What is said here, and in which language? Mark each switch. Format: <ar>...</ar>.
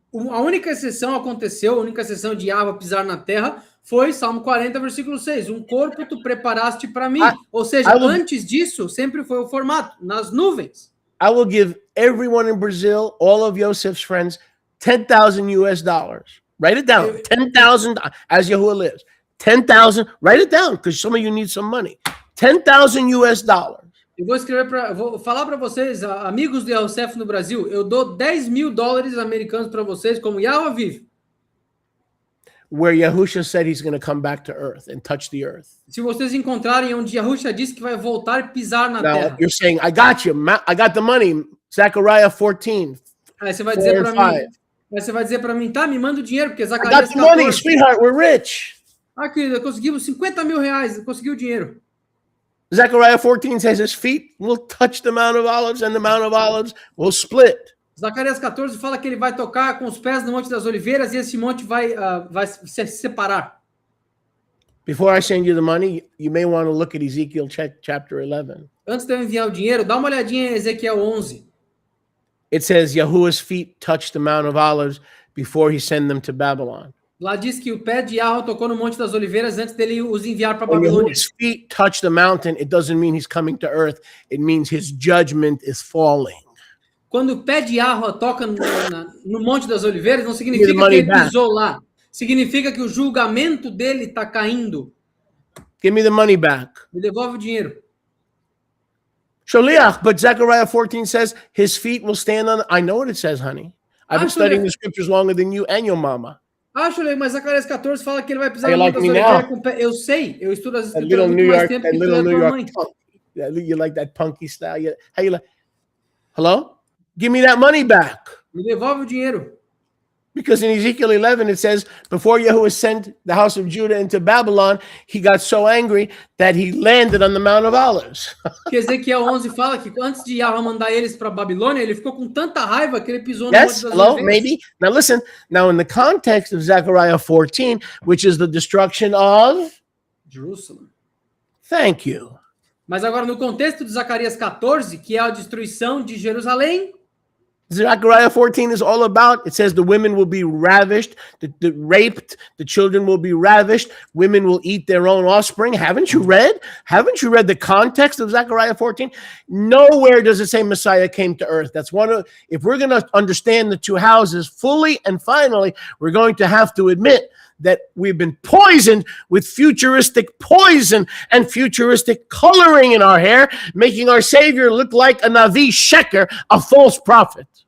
<pt>A única exceção aconteceu, a única exceção de Yahweh pisar na terra foi Salmo 40, versículo 6. Um corpo tu preparaste para mim. Ou seja, antes disso, sempre foi o formato, nas nuvens.</pt> <en>I will give everyone in Brazil, all of Yosef's friends, $10,000 US. Write it down. 10,000 as Yahuwah lives. 10,000. Write it down because some of you need some money. $10,000 US.</en> <pt>Eu vou falar para vocês, amigos de Yosef no Brasil, eu dou $10.000 americanos para vocês, como Yahweh vive.</pt> <en>Where Yahusha said he's going to come back to earth and touch the earth.</en> <pt>Se vocês encontrarem onde Yahusha disse que vai voltar e pisar na terra.</pt> <en>You're saying, I got you. I got the money. Zechariah 14.</en> <pt>Aí você vai dizer para mim. Você vai dizer para mim, tá? Me manda o dinheiro, porque Zacarias 14.</pt> <en>I got the money, sweetheart. We're rich.</en> <pt>Ah, querida, conseguimos $50 mil. Conseguiu o dinheiro.</pt> <en>Zechariah 14 says his feet will touch the Mount of Olives and the Mount of Olives will split.</en> <pt>Zacarias 14 fala que ele vai tocar com os pés no Monte das Oliveiras e esse monte vai se separar.</pt> <en>Before I send you the money, you may want to look at Ezekiel chapter 11.</en> <pt>Antes de eu enviar o dinheiro, dá uma olhadinha em Ezequiel 11.</pt> <en>It says Yahuwah's feet touched the Mount of Olives before he sent them to Babylon.</en> <pt>Lá diz que o pé de Yahweh tocou no Monte das Oliveiras antes dele os enviar para</pt> <en>When</en> <pt>Babilônia.</pt> <en>Yahuwah's feet touch the mountain, it doesn't mean he's coming to earth. It means his judgment is falling.</en> <pt>Quando o pé de Yahweh toca no Monte das Oliveiras, não significa que ele pisou lá. Significa que o julgamento dele está caindo.</pt> <en>Give me the money back.</en> <pt>Me devolve o dinheiro.</pt> <en>Sholiach, but Zechariah 14 says his feet will stand on. I know what it says, honey. I've been studying the scriptures longer than you and your mama.</en> <pt>Mas Zacarias 14 fala que ele vai pisar no Monte das Oliveiras com o pé. Eu sei, eu estudo as escrituras muito mais tempo que tu e a tua mãe.</pt> <en>You like that punky style? How you like? Hello? Give me that money back.</en> <pt>Me devolve o dinheiro.</pt> <en>Because in Ezekiel 11 it says, before Yahuwah sent the house of Judah into Babylon, he got so angry that he landed on the Mount of Olives.</en> <pt>Que Ezequiel 11 fala que antes de Yahweh mandar eles para Babilônia, ele ficou com tanta raiva que ele pisou no Monte das Oliveiras.</pt> <en>Maybe. Now listen, now in the context of Zechariah 14, which is the destruction of Jerusalem. Thank you.</en> <pt>Mas agora no contexto de Zacarias 14, que é a destruição de Jerusalém,</pt> <en>Zechariah 14 is all about, it says the women will be ravished, the raped, the children will be ravished, women will eat their own offspring. Haven't you read? Haven't you read the context of Zechariah 14? Nowhere does it say Messiah came to earth. That's one of, if we're going to understand the two houses fully and finally, we're going to have to admit that we've been poisoned with futuristic poison and futuristic coloring in our hair, making our Savior look like a Navi Sheker, a false prophet.</en>